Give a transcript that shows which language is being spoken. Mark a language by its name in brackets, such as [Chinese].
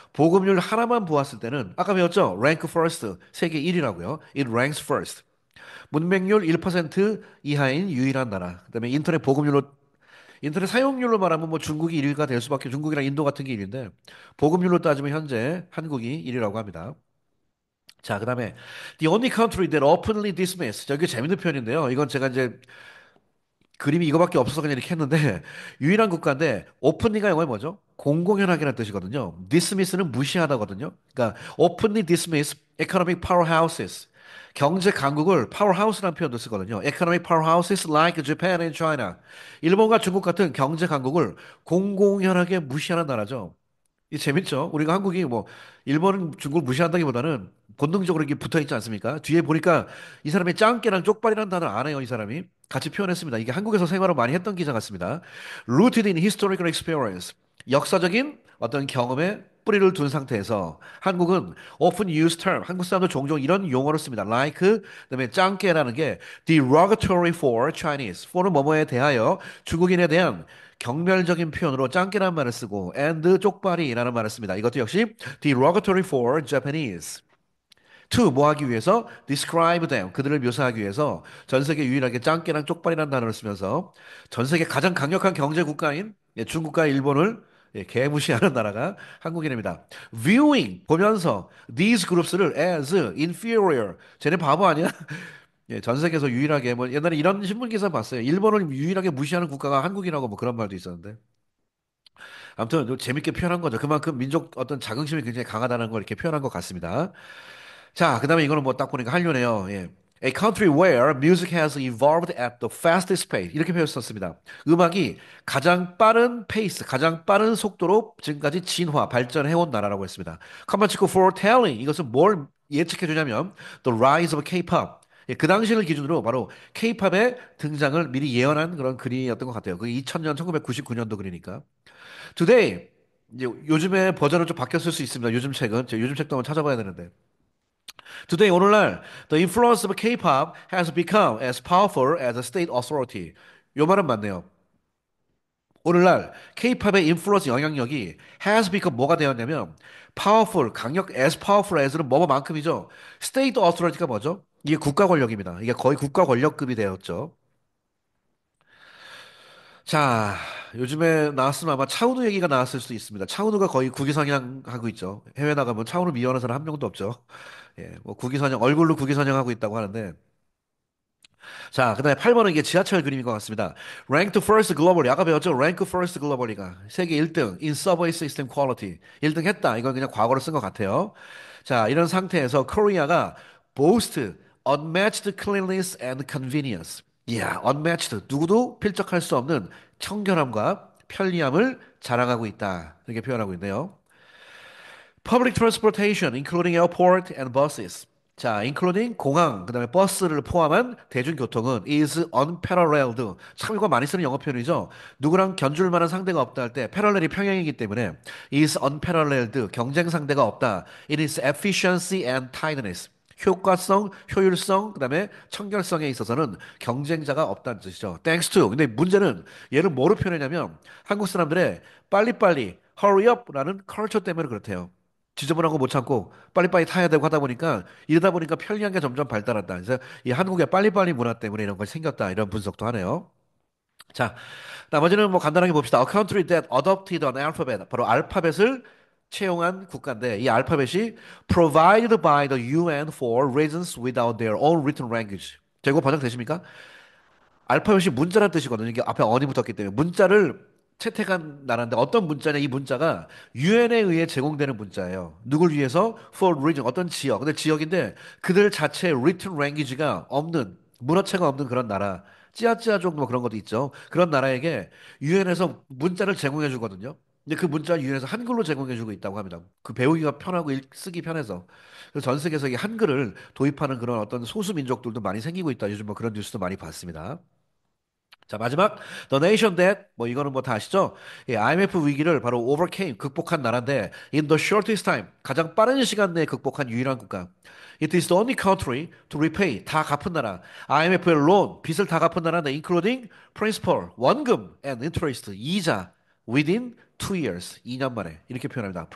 [Korean] 보급률 하나만 보았을 때는 아까 배웠죠? rank first 세계 1위라고요. [English] It ranks first. [Korean] 문맹률 1% 이하인 유일한 나라. 그다음에 인터넷 사용률로 말하면 뭐 중국이 1위가 될 수밖에 중국이랑 인도 같은 게 1위인데 보급률로 따지면 현재 한국이 1위라고 합니다. [English] 자, [Korean] 그다음에 [English] the only country that openly dismiss. [Korean] 저게 재밌는 표현인데요. 이건 제가 이제 그림이 이거밖에 없어서 그냥 이렇게 했는데 유일한 국가인데 오픈리가 영어에 뭐죠? 공공연하게라는 뜻이거든요. dismiss는 무시하다거든요. [English] 그러니까 openly dismiss economic powerhouses. [Korean] 경제 강국을 powerhouse라는 표현도 쓰거든요. [English] economic powerhouses like Japan and China. [Korean] 일본과 중국 같은 경제 강국을 공공연하게 무시하는 나라죠. 이 재밌죠? 우리가 한국이 뭐 일본, 중국을 무시한다기보다는 본능적으로 이게 붙어 있지 않습니까? 뒤에 보니까 이 사람이 짱깨랑 쪽발이라는 단어 안 해요, 이 사람이. 같이 표현했습니다. 이게 한국에서 생활을 많이 했던 기자 같습니다. [English] Rooted in historical experience. [Korean] 역사적인 어떤 경험에 뿌리를 둔 상태에서 한국은 often used term, 한국 사람들 종종 이런 용어를 씁니다. Like, 그다음에 짱깨라는 게 [English] derogatory for Chinese. [Korean] for는 뭐뭐에 대하여 중국인에 대한 경멸적인 표현으로 짱깨라는 말을 쓰고 and 쪽발이라는 말을 씁니다. 이것도 역시 [English] derogatory for Japanese. [Korean] to 뭐 하기 위해서 describe them 그들을 묘사하기 위해서 전 세계 유일하게 짱깨랑 쪽발이라는 단어를 쓰면서 전 세계 가장 강력한 경제 국가인 중국과 일본을 개무시하는 나라가 한국인입니다. Viewing 보면서 these groups를 as inferior 쟤네 바보 아니야? 예, 전 세계에서 유일하게 뭐 옛날에 이런 신문 기사 봤어요. 일본을 유일하게 무시하는 국가가 한국이라고 뭐 그런 말도 있었는데. 아무튼 재밌게 표현한 거죠. 그만큼 민족 어떤 자긍심이 굉장히 강하다는 걸 이렇게 표현한 것 같습니다. 자, 그다음에 이거는 뭐 딱 보니까 한류네요. 예. [English] A country where music has evolved at the fastest pace. [Korean] 이렇게 표현했었습니다. 음악이 가장 빠른 페이스, 가장 빠른 속도로 지금까지 진화, 발전해온 나라라고 했습니다. [English] 컴마치코 foretelling. [Korean] 이것은 뭘 예측해 주냐면 [English] the rise of K-pop. [Korean] 예, 그 당시를 기준으로 바로 K-팝의 등장을 미리 예언한 그런 글이었던 것 같아요. 그 2000년, 1999년도 글이니까. Today, 이제 요즘의 버전은 좀 바뀌었을 수 있습니다. 요즘 책은. 제가 요즘 책도 한번 찾아봐야 되는데. [English] Today, [Korean] 오늘날, [English] the influence of K-pop has become as powerful as a state authority. [Korean] 요 말은 맞네요. 오늘날 K-팝의 인플루언스 영향력이 has become 뭐가 되었냐면 powerful, 강력, as powerful as는 뭐뭐만큼이죠. state authority가 뭐죠? 이게 국가 권력입니다. 이게 거의 국가 권력급이 되었죠. 자, 요즘에 나왔으면 아마 차은우 얘기가 나왔을 수도 있습니다. 차은우가 거의 국위선양하고 있죠. 해외 나가면 차은우 미워하는 사람 한 명도 없죠. 예, 뭐 국위선양, 얼굴로 국위선양하고 있다고 하는데. 자, 그다음에 8번은 이게 지하철 그림인 것 같습니다. [English] Ranked first globally. [Korean] 아까 배웠죠? [English] Rank first globally가 세계 1등 in subway system quality. 1등 했다. [Korean] 이건 그냥 과거로 쓴 것 같아요. [English] 자, [Korean] 이런 상태에서 코리아가 [English] boast unmatched cleanliness and convenience. [Korean] 이야, unmatched. 누구도 필적할 수 없는 청결함과 편리함을 자랑하고 있다. 이렇게 표현하고 있네요. [English] Public transportation, including airport and buses. [Korean] 자, including 공항, 그다음에 버스를 포함한 대중교통은 is unparalleled. 참 이거 많이 쓰는 영어 표현이죠. 누구랑 견줄 만한 상대가 없다 할 때 parallel이 평행이기 때문에 is unparalleled. 경쟁 상대가 없다. [English] It is efficiency and timeliness. [Korean] 효과성, 효율성, 그다음에 청결성에 있어서는 경쟁자가 없다는 뜻이죠. [English] Thanks to. [Korean] 근데 문제는 얘를 뭐로 표현하냐면 한국 사람들의 빨리빨리 hurry up라는 컬처 때문에 그렇대요. 지저분한 거 못 참고 빨리빨리 타야 되고 하다 보니까 이러다 보니까 편리한 게 점점 발달한다. 그래서 이 한국의 빨리빨리 문화 때문에 이런 것이 생겼다. 이런 분석도 하네요. 자, 나머지는 뭐 간단하게 봅시다. [English] A country that adopted an alphabet. [Korean] 바로 알파벳을 채용한 국가인데 이 알파벳이 [English] provided by the UN for reasons without their own written language. [Korean] 자, 이거 번역되십니까? 알파벳이 문자란 뜻이거든요. 이게 앞에 언이 붙었기 때문에 문자를 채택한 나라인데 어떤 문자냐? 이 문자가 유엔에 의해 제공되는 문자예요. 누굴 위해서? For region 어떤 지역. 근데 지역인데 그들 자체의 written language가 없는 문어체가 없는 그런 나라. 찌아찌아족 뭐 그런 것도 있죠. 그런 나라에게 유엔에서 문자를 제공해 주거든요. 근데 그 문자 유엔에서 한글로 제공해 주고 있다고 합니다. 그 배우기가 편하고 쓰기 편해서. 그래서 전 세계에서 이 한글을 도입하는 그런 어떤 소수 민족들도 많이 생기고 있다. 요즘 뭐 그런 뉴스도 많이 봤습니다. 자, 마지막 The Nation That 뭐 이거는 뭐 다 아시죠? 예, IMF 위기를 바로 overcame 극복한 나라인데 [English] in the shortest time [Korean] 가장 빠른 시간 내에 극복한 유일한 국가. [English] It is the only country to repay [Korean] 다 갚은 나라. IMF의 loan 빚을 다 갚은 나라인데 including principal 원금 and interest 이자 within 2 years 2년 만에 이렇게 표현합니다.